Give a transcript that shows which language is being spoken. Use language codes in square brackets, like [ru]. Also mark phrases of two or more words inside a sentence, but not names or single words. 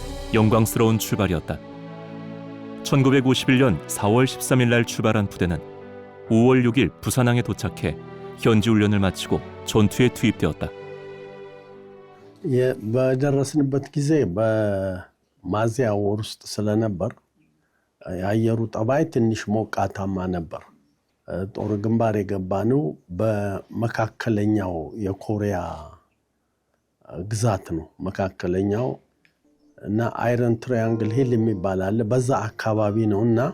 [ko] 영광스러운 출발이었다. 1951년 4월 13일 날 출발한 부대는 5월 6일 부산항에 도착해 현지 훈련을 마치고 전투에 투입되었다. [am] በደረስንበት ጊዜ በሚያዝያ ወር ውስጥ ስለነበር የአየሩ ጠባይ ትንሽ ሞቃታማ ነበር። ጦር ግንባር የገባነው በመካከለኛው የኮሪያ ግዛት ነው። መካከለኛው እና አይረን ትራያንግል ሂል የሚባል አለ። በዛ አካባቢ ነውና